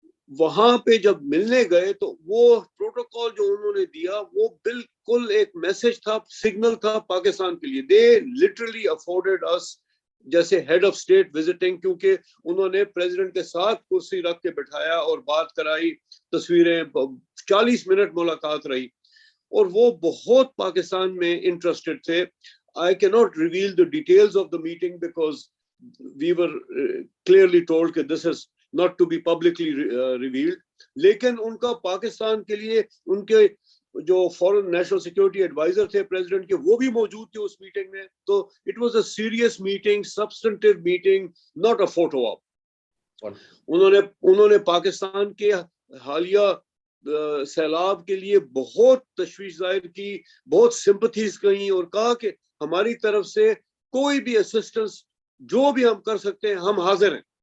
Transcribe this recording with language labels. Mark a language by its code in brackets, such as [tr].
[ur] وہاں پہ جب ملنے گئے تو وہ پروٹوکول جو انہوں نے دیا وہ بالکل ایک میسج تھا، سگنل تھا پاکستان کے لیے. [en] they literally afforded [ur] اس جیسے ہیڈ آف اسٹیٹ وزٹنگ، کیونکہ انہوں نے پریزیڈنٹ کے ساتھ کرسی رکھ کے بٹھایا اور بات کرائی، تصویریں، 40 منٹ ملاقات رہی، اور وہ بہت پاکستان میں انٹرسٹڈ تھے. [en] I cannot reveal the details of the meeting because we were clearly told that this is not to be publicly revealed. [ur] لیکن ان کا پاکستان کے لیے ان کے جو فورن نیشنل سیکورٹی ایڈوائزر تھے پریزیڈنٹ کے، وہ بھی موجود تھے اس میٹنگ میں. [en] تو it was a serious meeting, substantive meeting, not a photo op. [ur] انہوں نے پاکستان کے حالیہ سیلاب کے لیے بہت تشویش ظاہر کی، بہت سمپتھیز کہیں، اور کہا کہ ہماری طرف سے کوئی بھی اسسٹنس جو بھی ہم کر سکتے ہیں ہم حاضر ہیں.